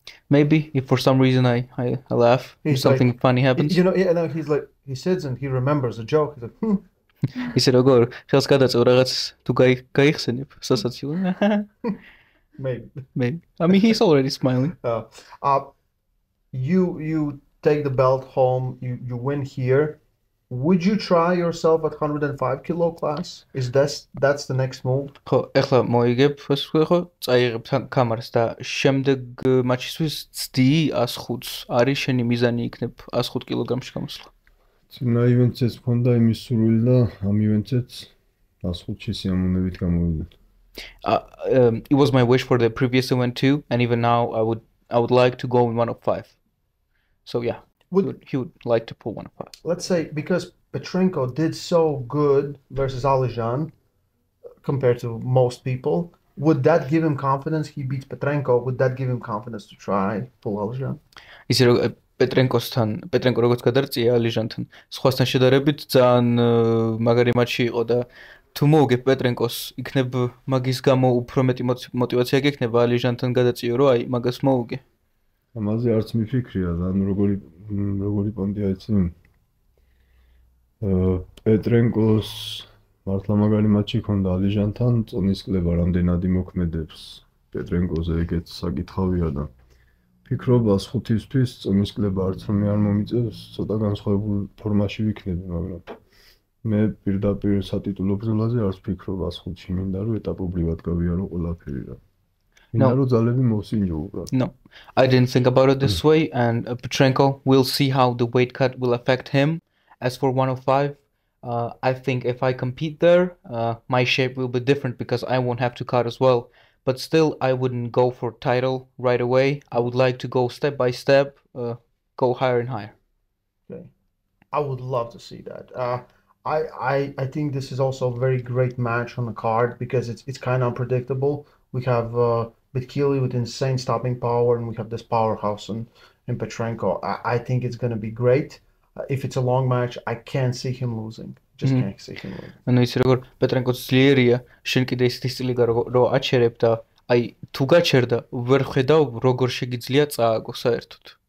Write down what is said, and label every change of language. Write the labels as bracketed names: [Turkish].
[English] Maybe if for some reason I laugh, if something funny happens. He sits and he remembers a joke. He's like, [Georgian] ისე როგორ ხელს გადაწევ რაღაც თუ გაიხსენებ სასაცილო. [English] Maybe. I mean, he's already smiling. You take the belt home, you win here. Would you try yourself at 105 kilo class? That's the next move? [Georgian] ხო, ეხლა მოიგებ, ასე ვთქვი, ხო, წაიღებ კამარას და შემდეგ მატჩისთვის ცდი 105-ს. არის შენი მიზანი იქნებ 105 კილოგრამში გამოსვლა. წინა ივენთშიც მქონდა იმის სურვილი და ამ ივენთშიც 105-ში სიამოვნებით გამოვიდა. [English] It was my wish for the previous event too, and even now I would like to go in 105. So yeah, he would like to pull 105. Let's say because Petrenko did so good versus Alijan compared to most people, would that give him confidence? He beats Petrenko. Would that give him confidence to try pull Alijan? [Georgian] ისე რომ პეტრენკო როგორც გადარწია ალიჟანთან, სხვასთან შედარებით ძალიან მაგარი მატჩი იყო და თუ მოუგებ პეტრენკოს, იქნებ მაგის გამო უფრო მეტი мотивация გექნება ალიჟანთან გადაწიო, რომ აი მაგას მოუგე. ამაზე არც მიფიქრია, ანუ როგორი პონტია იცი? პეტრენკოს მართლა მაგარი მატჩი ჰქონდა ალიჟანთან, წონის კლება რამდენად იმოქმედებს პეტრენკოზე, ეგეც საკითხავია და ფიქრობას ხუთისთვის წონის კლება არც რომ არ მომიწევს, ცოტა განსხვავებულ ფორმაში ვიქნები, მაგრამ მე პირდაპირ სატიტულო ბრძოლაზე არც ფიქრობას ხუთში მინდა რომ ეტაპობრივად გავიარო ყველაფერი რა. მინდა რომ ძალები მოვსინჯო უბრალოდ. [English] No, I didn't think about it this way, and Petrenko, we'll see how the weight cut will affect him. As for 105, I think if I compete there, my shape will be different because I won't have to cut as well. But still, I wouldn't go for title right away. I would like to go step by step, go higher and higher. Okay, I would love to see that. I think this is also a very great match on the card because it's kind of unpredictable. We have Bitkili with insane stopping power, and we have this powerhouse in Petrenko. I think it's going to be great. If it's a long match, I can't see him losing. Just can't see him losing. [Georgian] ანუ ის როგორ პეტრენკოს ძლიერია, შენ კიდე ის სტილი რო აჩერებ და აი თუ გაჩერდა, ვერ ხედავ როგორ შეგიძლია წააგო საერთოდ.